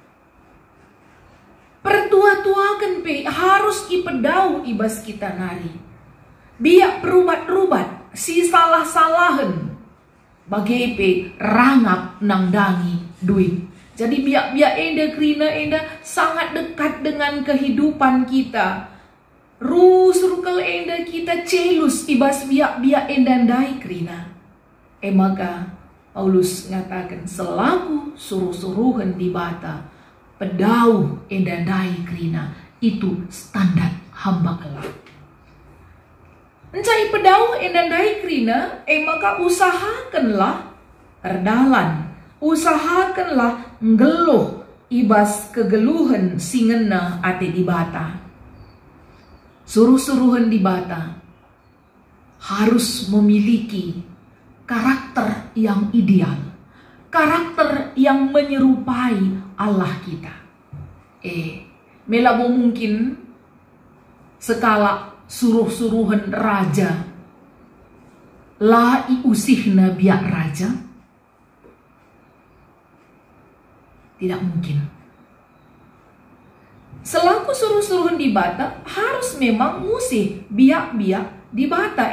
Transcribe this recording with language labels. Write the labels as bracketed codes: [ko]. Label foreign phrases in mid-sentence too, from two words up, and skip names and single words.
[btx] Pertua-tuakan harus ipedau ibas kita nari. Biak perubat-rubat si salah-salahan. Bagai rangap nangdangi duit. [id] Jadi [btx] biak-biak enda kerina enda [id] sangat dekat dengan kehidupan kita. [btx] Circle enda kita celus ibas biak-biak enda ndai kerina. Maka Paulus ngatakan selaku suruh-suruhan di bata pedau enda ndai kerina, [id] itu standar hamba Allah. [btx] Encai pedau enda ndai kerina, maka usahakanlah erdalan, usahakanlah ngeluh ibas kegeluhan singena ate di bata. [id] Suruh-suruhan di bata harus memiliki karakter yang ideal, karakter yang menyerupai Allah kita. [btx] Melabo mungkin sekala suruh-suruhan raja la iusihna biak raja. [id] Tidak mungkin. [btx] Selaku suruh-suruhan di bata [id] harus memang [btx] musih biak-biak di bata.